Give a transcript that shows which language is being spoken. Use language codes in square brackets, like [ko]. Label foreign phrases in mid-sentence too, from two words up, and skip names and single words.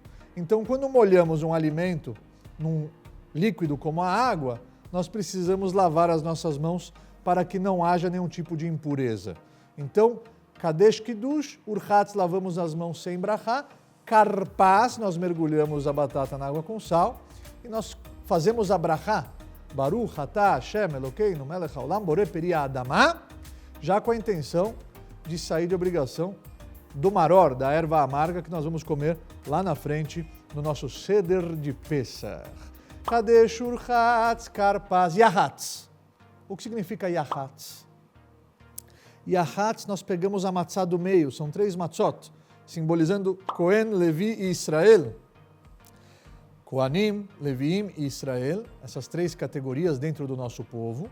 [pt] Então, quando molhamos um alimento num líquido como a água, nós precisamos lavar as nossas mãos para que não haja nenhum tipo de impureza. Então, Kadesh Kiddush, Urchatz, lavamos as mãos sem brachá. Karpaz, nós mergulhamos a batata na água com sal e nós fazemos a brachá, [he] ברוך אתה השם אלוקינו מלך העולם בורא פרי האדמה, [pt] já com a intenção de sair de obrigação do maror, da erva amarga que nós vamos comer lá na frente no nosso Seder de Pessach. [he] קדש ורחץ כרפס יחץ. [pt] O que significa yahatz? Yahatz, nós pegamos a matzá do meio, são 3 matzot, simbolizando Cohen, Levi e Israel. Kohanim, Leviim e Israel, essas 3 categorias dentro do nosso povo.